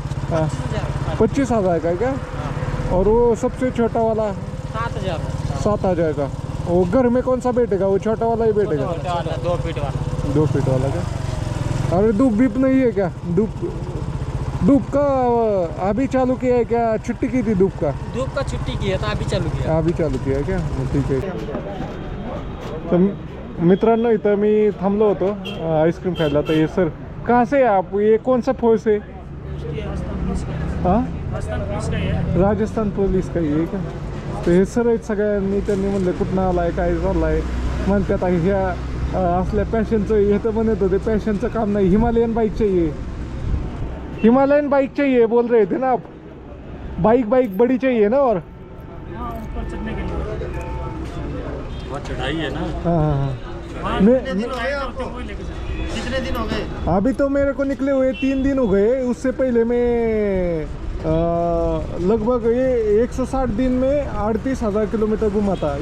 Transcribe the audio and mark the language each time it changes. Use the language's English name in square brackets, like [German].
[Hindi] हाँ, 25,000 का है क्या? और वो सबसे छोटा वाला 7,000 का. वो घर में कौन सा बैठेगा? वो छोटा वाला ही बैठेगा? 2 फीट वाला. 2 फीट वाला क्या? अरे धूप बीप नहीं है क्या? धूप का अभी चालू किया है क्या? छुट्टी की थी धूप का? धूप का छुट्टी की है तो अभी चालू किया. अभी चालू किया है क्या? [Marathi] ठीक आहे. तर मित्रांनो, इथं मी थांबलो होतो आईस्क्रीम खायला. [Hindi] तर ये सर, कहाँ से आप? ये कौन सा फोर्स है? हाँ, राजस्थान पुलिस का [Marathi] आहे का? तर हे सर आहेत सगळ्यांनी. त्यांनी म्हणलं कुठनं आलाय, काय चाललाय. म्हणतात ह्या असल्या पॅशनचं. हे तर म्हणत होते पॅशनचं काम नाही, [Hindi] हिमालयन बाइक चाहिए. हिमालयन बाइक चाहिए बोल रहे थे ना आप. बाइक बड़ी चाहिए ना. और ऊपर चढ़ने के लिए बहुत चढ़ाई है ना. हाँ हाँ हाँ. कितने दिन हो गए? अभी तो मेरे को निकले हुए 3 दिन हो गए. उससे पहले मैं लगभग ये 160 दिन में 38,000 किलोमीटर घुमा था.